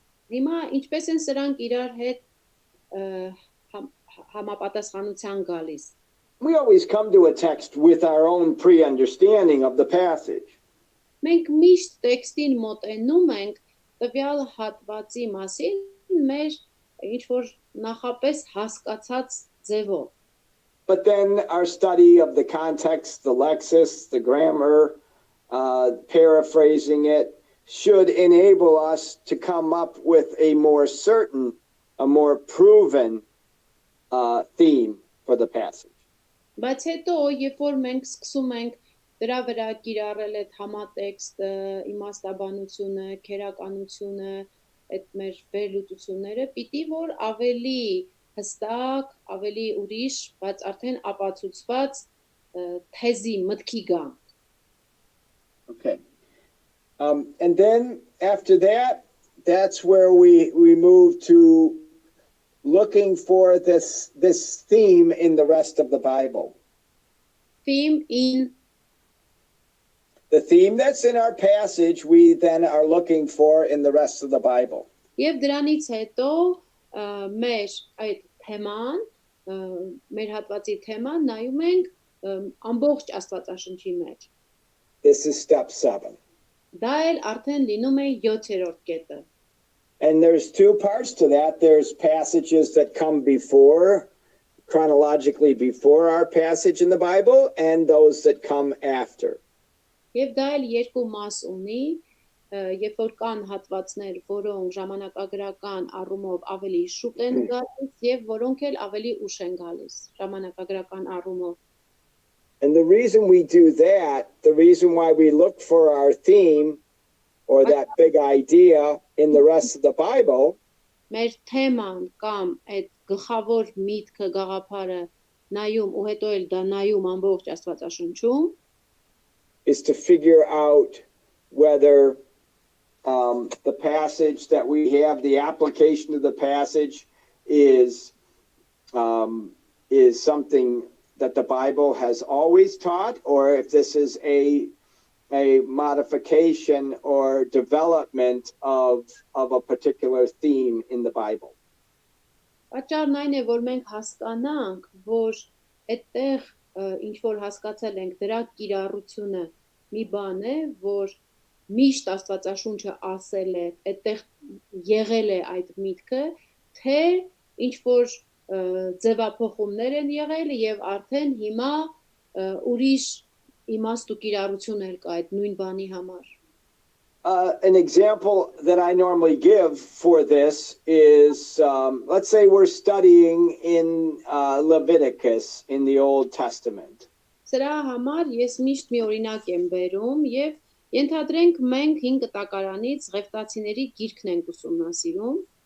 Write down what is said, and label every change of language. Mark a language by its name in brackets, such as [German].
[Armenian] Հիմա ինչպես են սրանք իրար հետ համապատասխանության գալիս. [English] We always come to a text with our own pre-understanding of the passage. [Armenian] Մենք միշտ տեքստին մոտենում ենք տվյալ հատվածի մասին մեր ինչ որ նախապես հասկացած ձևով. [English] But then our study of the context, the lexis, the grammar, paraphrasing it, should enable us to come up with a more certain, a more proven theme for the passage. [Armenian] Բայց հետո, երբ որ մենք սկսում ենք դրա վրա կիրառել այդ համատեքստը, իմաստաբանությունը, քերականությունը, այդ մեր վերլուծությունները, պիտի որ ավելի հստակ, ավելի ուրիշ, բայց արդեն ապացուցված թեզի մտքի գան. [English] Okay. And then after that, that's where we move to looking for this theme in the rest of the Bible. Theme in the theme that's in our passage, we then are looking for in the rest of the Bible. [Armenian] Եվ դրանից հետո մեր այդ թեման, մեր հատվածի թեման նայում ենք ամբողջ Աստվածաշնչի մեջ։ [English] This is step 7. [Armenian] Դա էլ արդեն լինում է 7-րդ կետը։ [English] And there's two parts to that. There's passages that come before, chronologically before our passage in the Bible, and those that come after. [Armenian] Եվ դա էլ երկու մաս ունի, երբ որ կան հատվածներ, որոնք ժամանակագրական առումով ավելի շուտ են գալիս եւ որոնք էլ ավելի ուշ են գալիս ժամանակագրական առումով։ [English] And the reason we do that, the reason why we look for our theme or that big idea in the rest of the Bible, [Armenian] մեր թեման կամ այդ գլխավոր միտքը գաղափարը նայում ու հետո էլ դա նայում ամբողջ Աստվածաշնչում, [English] is to figure out whether the passage that we have, the application of the passage is something that the Bible has always taught, or if this is a modification or development of a particular theme in the Bible. [Armenian] Պատճառն այն է, որ մենք հասկանանք, որ այդտեղ ինչ որ հասկացել ենք, դրա կիրառությունը մի բան է, որ միշտ Աստվածաշունչը ասել է, այդտեղ եղել է այդ միտքը, թե ինչ որ ձևափոխումներ են եղել եւ արդեն հիմա ուրիշ իմաստ ու կիրառություն էլ կա այդ նույն բանի համար։ [English] An example that I normally give for this is, let's say we're studying in Leviticus in the Old Testament. [Armenian] Սրա համար ես միշտ մի օրինակ եմ բերում եւ ենթադրենք մենք 5 կտակարանից Ղևտացիների գիրքն ենք ուսումնասիրում։